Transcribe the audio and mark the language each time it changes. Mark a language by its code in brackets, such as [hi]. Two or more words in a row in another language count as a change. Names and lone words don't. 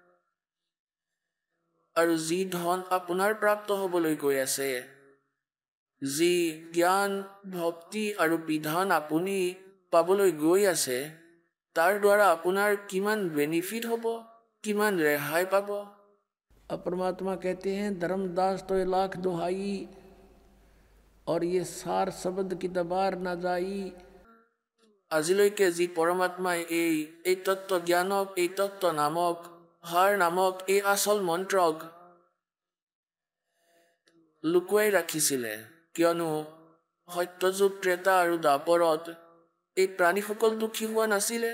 [as] আৰু যি ধন আপোনাৰ প্ৰাপ্ত হ'বলৈ গৈ আছে, যি জ্ঞান ভক্তি আৰু বিধান আপুনি পাবলৈ গৈ আছে, তাৰ দ্বাৰা আপোনাৰ কিমান বেনিফিট হ'ব, কিমান ৰেহাই পাব। [hi] परमात्मा कहते हैं धर्मदास तो लाख दुहाई और ये सार शब्द की दबार न जाई। [as] আজিলৈকে যি পৰমাত্মাই এই তত্ত্ব জ্ঞানক, এই তত্ত্ব নামক, হাৰ নামক এই আচল মন্ত্ৰক লুকুৱাই ৰাখিছিলে, কিয়নো সত্যযুগ ত্ৰেতা আৰু দ্বাপৰত এই প্ৰাণীসকল দুখী হোৱা নাছিলে।